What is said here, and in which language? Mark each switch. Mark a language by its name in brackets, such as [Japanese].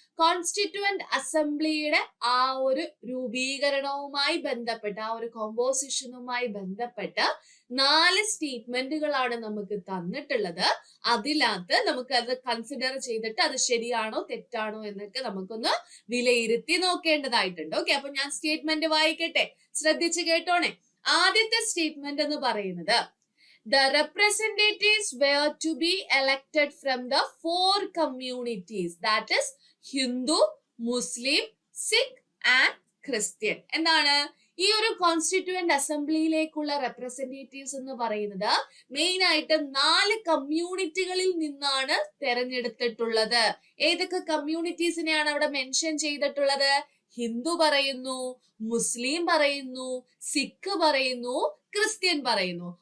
[Malayalam] Constituent അസംബ്ലിയുടെ ആ ഒരു രൂപീകരണവുമായി ബന്ധപ്പെട്ട്, ആ ഒരു കോമ്പോസിഷനുമായി ബന്ധപ്പെട്ട് 4 സ്റ്റേറ്റ്മെന്റുകളാണ് നമുക്ക് തന്നിട്ടുള്ളത്. അതിനകത്ത് നമുക്ക് അത് കൺസിഡർ ചെയ്തിട്ട് അത് ശരിയാണോ തെറ്റാണോ എന്നൊക്കെ നമുക്കൊന്ന് വിലയിരുത്തി നോക്കേണ്ടതായിട്ടുണ്ട്. ഓക്കെ, അപ്പൊ ഞാൻ സ്റ്റേറ്റ്മെന്റ് വായിക്കട്ടെ, ശ്രദ്ധിച്ച് കേട്ടോണേ. ആദ്യത്തെ സ്റ്റേറ്റ്മെന്റ് എന്ന് പറയുന്നത് [English] the representatives were to be elected from the 4 communities, that is Hindu, Muslim, Sikh and Christian. [Malayalam] എന്താണ് ഈ ഒരു കോൺസ്റ്റിറ്റ്യൂവന്റ് അസംബ്ലിയിലേക്കുള്ള റെപ്രസെന്റേറ്റീവ്സ് എന്ന് പറയുന്നത് മെയിൻ ആയിട്ട് 4 കമ്മ്യൂണിറ്റികളിൽ നിന്നാണ് തെരഞ്ഞെടുത്തിട്ടുള്ളത്. ഏതൊക്കെ കമ്മ്യൂണിറ്റീസിനെയാണ് അവിടെ മെൻഷൻ ചെയ്തിട്ടുള്ളത്? ഹിന്ദു പറയുന്നു, മുസ്ലിം പറയുന്നു, സിഖ് പറയുന്നു, ക്രിസ്ത്യൻ പറയുന്നു.